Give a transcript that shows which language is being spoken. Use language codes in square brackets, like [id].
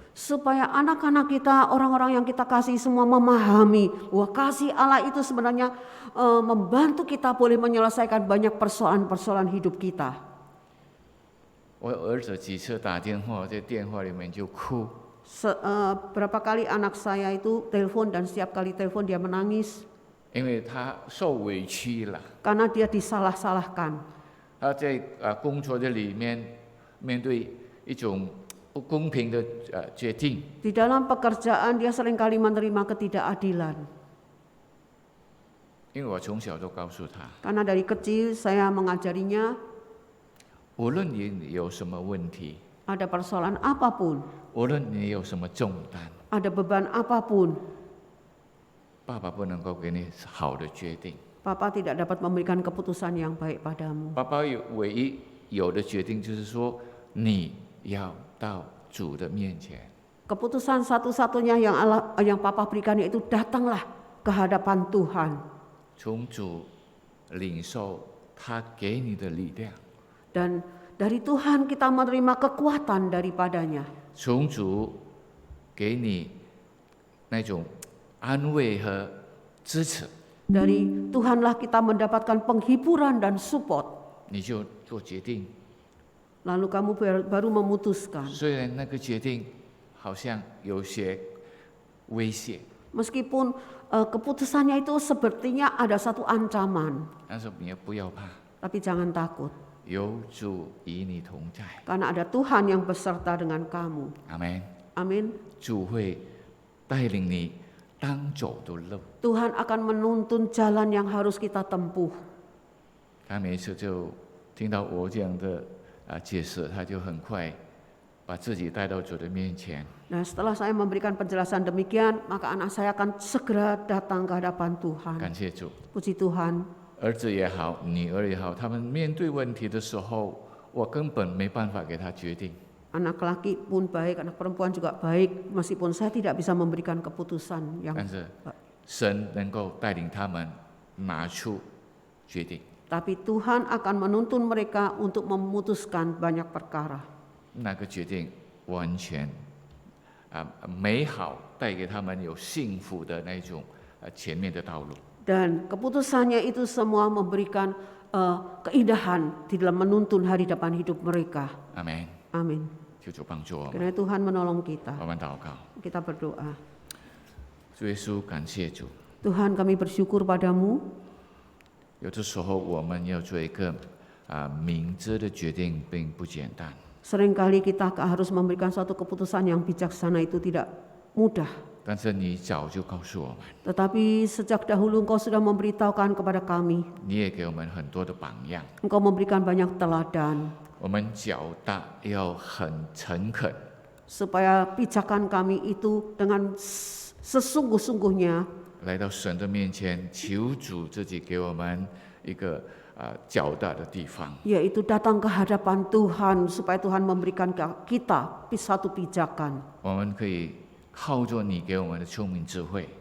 [id] Supaya anak-anak kita, orang-orang yang kita kasih semua memahami bahwa kasih Allah itu sebenarnya membantu kita boleh menyelesaikan banyak persoalan-persoalan hidup kita. [zh] 我儿子几次打电话，在电话里面就哭， [id] Berapa kali anak saya itu telepon dan setiap kali telepon dia menangis [zh] 因为他受委屈了。 [id] karena dia disalah-salahkan. [zh] 他在工作的里面面对一种不公平的决定， [id] Di dalam pekerjaan dia seringkali menerima ketidakadilan. [zh] 因为我从小都告诉他， [id] Karena dari kecil saya mengajarinya [zh] 无论你有什么问题， [id] ada persoalan apapun, [zh] 无论你有什么重担， [id] ada beban apapun, [zh] 爸爸不能够给你好的决定。 [id] Papa tidak dapat memberikan keputusan yang baik padamu. [zh] 爸爸唯一有的决定就是说，你要到主的面前。 [id] Keputusan satu-satunya yang Papa berikan yaitu datanglah ke hadapan Tuhan. [zh] 从主领受他给你的力量， [id] Dan dari Tuhan kita menerima kekuatan daripadanya. [zh] 从主给你那种安慰和支持， [id] Dari Tuhanlah kita mendapatkan penghiburan dan support. [zh] 你就做决定。 [id] Lalu kamu baru memutuskan. [zh] 虽然那个决定好像有些危险， [id] Meskipun keputusannya itu sepertinya ada satu ancaman. [zh] 但是你也不要怕， [id] Tapi jangan takut. [zh] 有主与你同在。 [id] Karena ada Tuhan yang beserta dengan kamu. [zh] 阿门。 [id] Amin. [zh] 主会带领你当走的路。 [id] Tuhan akan menuntun jalan yang harus kita tempuh. [zh] 他每一次就听到我这样的解释，他就很快把自己带到主的面前。 [id] Nah, setelah saya memberikan penjelasan demikian, maka anak saya akan segera datang ke hadapan Tuhan. [zh] 感谢主。 [id] Puji Tuhan. [zh] 儿子也好，女儿也好，他们面对问题的时候，我根本没办法给他决定。 [id] Anak laki pun baik, anak perempuan juga baik, meskipun saya tidak bisa memberikan keputusan yang [zh] 但是神能够带领他们拿出决定。 [id] tapi Tuhan akan menuntun mereka untuk memutuskan banyak perkara. [zh] 那个决定完全美好，带给他们有幸福的那种前面的道路。 [id] Dan keputusannya itu semua memberikan keindahan di dalam menuntun hari depan hidup mereka. [zh] 阿门。 [id] Amin. [zh] 求主帮助我们， [id] Kiranya Tuhan menolong kita. [zh] 我们祷告。 [id] Kita berdoa. [zh] 主耶稣，感谢主。 [id] Tuhan, kami bersyukur padamu. [zh] 有的时候我们要做一个明智的决定，并不简单。 [id] Seringkali kita harus memberikan suatu keputusan yang bijaksana itu tidak mudah. [zh] 但是你早就告诉我们， [id] Tetapi sejak dahulu Engkau sudah memberitahukan kepada kami. [zh] 你也给我们很多的榜样。 [id] Engkau memberikan banyak teladan. [zh] 我们脚大要很诚恳， [id] Supaya pijakan kami itu dengan sesungguh-sungguhnya [zh] 来到神的面前，求主自己给我们一个脚大的地方。 [id] yaitu datang ke hadapan Tuhan supaya Tuhan memberikan kita satu pijakan [zh] 我们可以靠着你给我们的聪明智慧，